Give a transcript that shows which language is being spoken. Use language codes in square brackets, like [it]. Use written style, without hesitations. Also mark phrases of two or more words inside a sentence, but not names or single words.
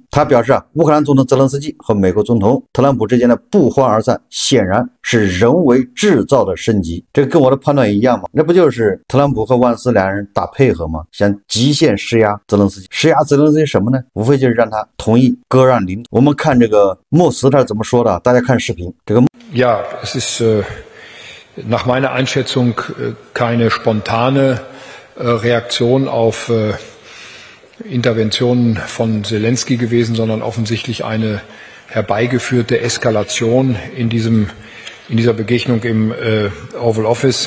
[zh] 他表示乌克兰总统泽连斯基和美国总统特朗普之间的不欢而散，显然是人为制造的升级。这个跟我的判断一样嘛？那不就是特朗普和万斯两人打配合吗？想极限施压泽连斯基，施压泽连斯基什么呢？无非就是让他同意割让领土。我们看这个默茨他是怎么说的，大家看视频。这个 [de] Ja, es ist nach meiner Einschätzung keine spontane Reaktion auf Interventionen von Zelensky gewesen, sondern offensichtlich eine herbeigeführte Eskalation in dieser Begegnung im Oval Office.